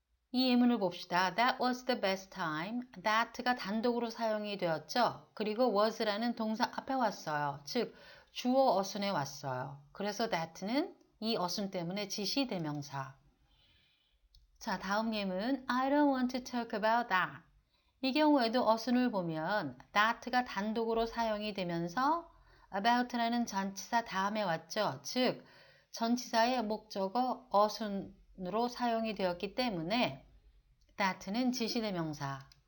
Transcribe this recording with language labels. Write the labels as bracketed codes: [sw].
[ko] 이 예문을 봅시다. [en] That was the best time. [ko] that가 단독으로 사용이 되었죠. 그리고 was라는 동사 앞에 왔어요. 즉 주어 어순에 왔어요. 그래서 that는 이 어순 때문에 지시대명사. 자, 다음 예문 [en] I don't want to talk about that. [ko] 이 경우에도 어순을 보면 that가 단독으로 사용이 되면서 about라는 전치사 다음에 왔죠. 즉, 전치사의 목적어 어순으로 사용이 되었기 때문에 that는 지시대명사.